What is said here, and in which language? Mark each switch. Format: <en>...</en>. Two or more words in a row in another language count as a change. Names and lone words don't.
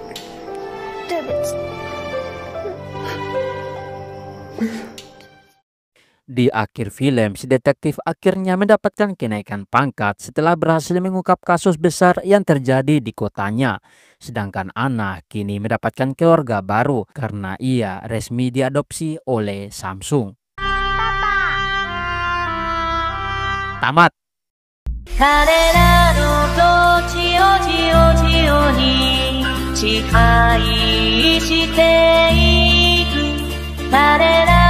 <id>Di akhir film, si detektif akhirnya mendapatkan kenaikan pangkat setelah berhasil mengungkap kasus besar yang terjadi di kotanya. Sedangkan Ana kini mendapatkan keluarga baru karena ia resmi diadopsi oleh Samsung. Tamat.</id> <ja>彼らの土地をジオジオに支配していく</ja>